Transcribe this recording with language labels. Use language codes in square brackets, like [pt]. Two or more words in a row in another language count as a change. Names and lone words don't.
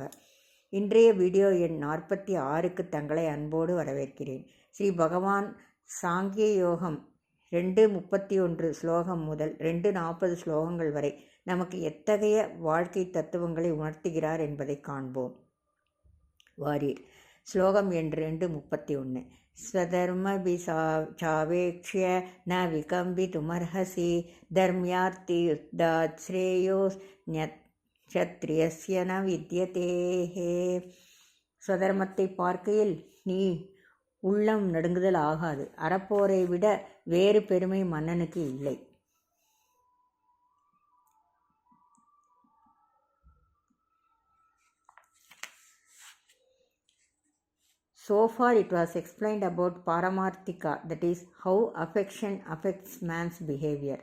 [ta] இன்றைய வீடியோ எண் 46க்கு தங்களை அன்போடு வரவேற்கிறேன். ஸ்ரீ பகவான் சாங்கிய யோகம் 2:31 ஸ்லோகம் முதல் 2:40 ஸ்லோகங்கள் வரை நமக்கு எத்தகைய வாழ்க்கை தத்துவங்களை உணர்த்துகிறார் என்பதை காண்போம். வாரீர். ஸ்லோகம் எண் 2:31. [sa] स्वधर्मभिसावेक्ष्य न विकम्पितुमर्हसि धर्म्यार्ति युद्धात् श्रेयोस्न्यक्षत्रियस्य न विद्यते. [ta] ஸ்வதர்மத்தை பார்க்கையில் நீ உள்ளம் நடுங்குதல் ஆகாது. அறப்போரை விட வேறு பெருமை மன்னனுக்கு இல்லை. [en] So far it was explained about Paramarthika, that is how affection affects man's behavior.